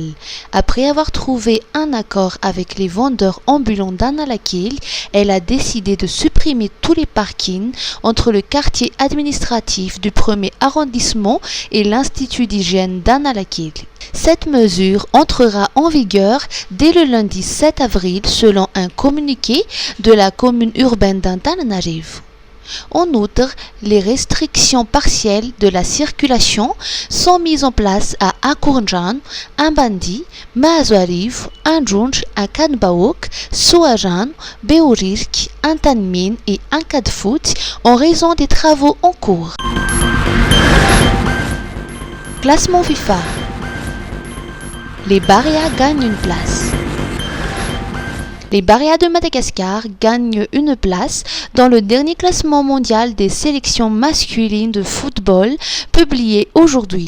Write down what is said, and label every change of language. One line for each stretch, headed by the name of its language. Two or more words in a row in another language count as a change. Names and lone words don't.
French: Après avoir trouvé un accord avec les vendeurs ambulants d'Analakil, elle a décidé de supprimer tous les parkings entre le quartier administratif du 1er arrondissement et l'Institut d'hygiène d'Analakil. Cette mesure entrera en vigueur dès le lundi 7 avril selon un communiqué de la commune urbaine d'Antananarive. En outre, les restrictions partielles de la circulation sont mises en place à Ankourjan, Ambandi, Maazoarive, Anjunj, Akanbaok, Souajan, Beourirk, Antanmin et Ankadfout en raison des travaux en cours. Classement FIFA. Les Barea gagnent une place. Les Barea de Madagascar gagnent une place dans le dernier classement mondial des sélections masculines de football publié aujourd'hui.